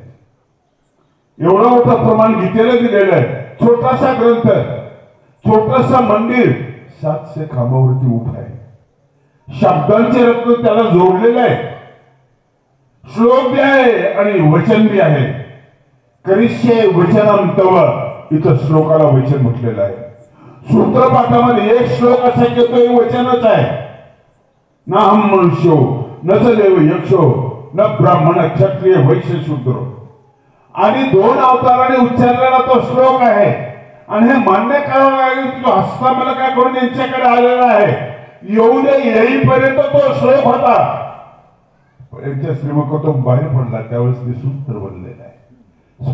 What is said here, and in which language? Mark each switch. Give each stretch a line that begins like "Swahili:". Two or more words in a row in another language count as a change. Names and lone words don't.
Marathi: एवढं मोठं प्रमाण गीतेला दिलेलं आहे. छोटासा ग्रंथ, छोटासा मंदिर, 700 खांबावरती उभा आहे. शब्दांचे रत्न त्याला जोडलेले आहे. श्लोक बी आहे आणि वचन बी आहे.
Sanskrit: करिष्ये वचनम तव,
Marathi: इथं श्लोकाला वचन म्हटलेलं आहे. सूत्रपाठामध्ये एक श्लोक असा की तो वचनच आहे.
Sanskrit: ना हम मनुष्यो न च देव यक्षो न ब्राह्मण क्षत्रिय वैश्य शूद्र.
Marathi: आणि 2 अवताराने उच्चारलेला तो श्लोक आहे. आणि हे मान्य करावं लागेल की हस्ता मला काय करून यांच्याकडे आलेला आहे. येऊ दे येईपर्यंत तो श्लोक होता. यांच्या श्रीमुखातून बाहेर पडला त्यावेळेस ते सूत्र बनलेलं आहे.